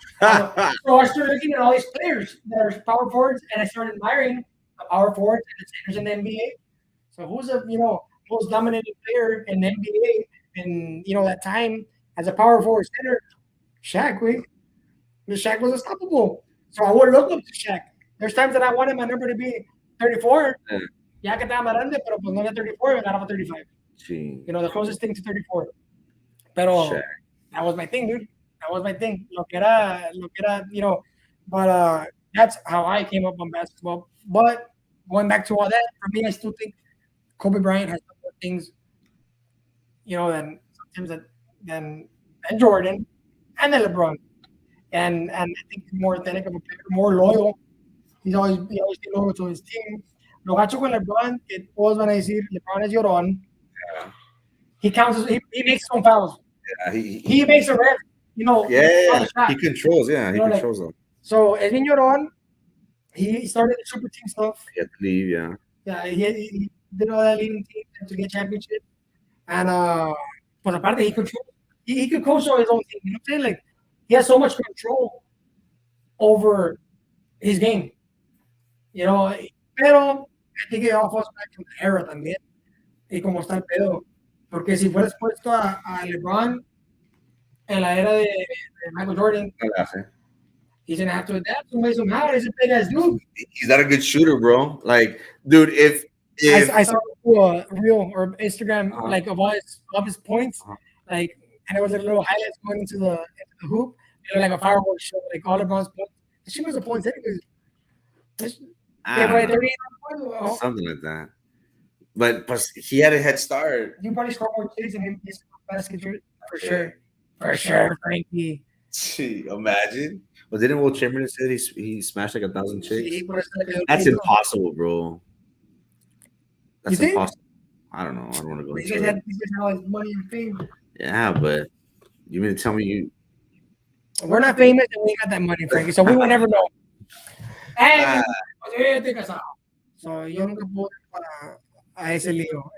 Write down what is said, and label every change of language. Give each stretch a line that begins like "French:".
English: So I started looking at all these players that are power forwards, and I started admiring the power forwards and the centers in the NBA. So who's a most dominating player in the NBA in that time as a power forward center? Shaq, Shaq was unstoppable. So I would look up to Shaq. There's times that I wanted my number to be 34.
Spanish: Ya que estaba más grande, pero pues no era 34, me agarraba 35. Sí.
English: The closest thing to 34. Pero Shaq. That was my thing, dude. That was my thing.
Spanish: Lo que era,
English: but that's how I came up on basketball. But going back to all that, for me, I still think Kobe Bryant has more things, than sometimes than Jordan and then LeBron. And I think he's more authentic of a player, more loyal. He always been loyal to his team.
Spanish: Lo gacho con LeBron, que todos van a decir, LeBron es llorón.
English: Yeah. He makes his own fouls. Yeah, he makes a ref. He controls. Yeah, he controls them.
Spanish: So es bien llorón.
English: He started the super team stuff. He had to leave. Yeah. Yeah, he did all that leading team to get championship. And but aparte he controls. He could coach his own team. You know what I'm saying? Like he has so much control over his game. Pero I think it all falls back to the era también.
Spanish: Y como está el pedo. Porque si fueras puesto a LeBron en la era de Michael Jordan,
English: He's gonna have to adapt some way somehow. He's a big ass dude. He's not a good shooter, bro. Like, dude, if I saw a reel or Instagram like of all his points, like, and it was a little highlights going into the hoop, and like a fireworks show, like all LeBron's points. She was a points anyways. I By don't know, 38 points. something like that. But he had a head start. You probably score more chicks than him. He's basket for sure. For sure, Frankie. Gee, imagine. Well, didn't Will Chamberlain say he smashed like 1,000 chicks? He was like That's impossible, bro. That's You think? impossible. I don't know. I don't want to go These into guys it. had all his money and fame. Yeah, but you mean to tell me you? We're not famous and we got that money, Frankie, so we will never know.
Spanish: And so yo nunca puedo para a ese lío.